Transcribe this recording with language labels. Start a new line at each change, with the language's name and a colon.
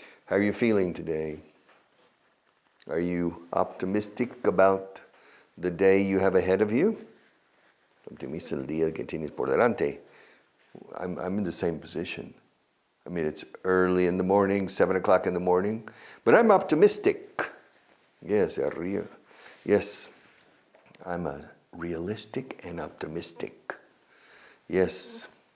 English: How are you feeling today? Are you optimistic about the day you have ahead of you?
Spanish: Optimista el día que tienes por delante.
English: I'm in the same position. I mean, it's early in the morning, 7 o'clock in the morning, but I'm optimistic. Yes, yes, I'm a realistic and optimistic. Yes.